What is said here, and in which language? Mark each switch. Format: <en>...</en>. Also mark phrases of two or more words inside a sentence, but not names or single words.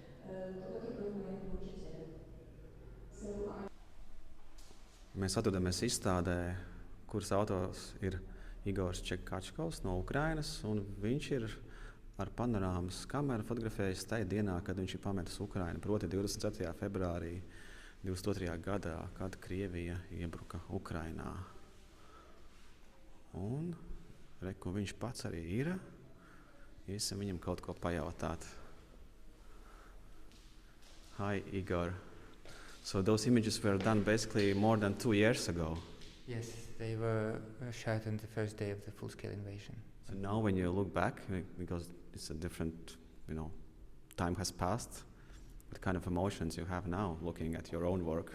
<lv>Mēs atrodamies izstādē, kuras autors ir Igors Čekačkovs no Ukrainas, un viņš ir ar panorāmas kameru fotografējis tajā dienā, kad viņš ir pametis Ukrainu, proti 27. februārī 22. gadā, kad Krievija iebruka Ukrainā. Un reku viņš pats arī ir. Iesim viņam kaut ko pajautāt.</lv> <en>Hi, Igor. So those images were done basically more than 2 years ago. Yes, they were shot on the first day of the full-scale invasion. So now when you look back, because it's a different, time has passed, what kind of emotions you have now looking at your own work?</en>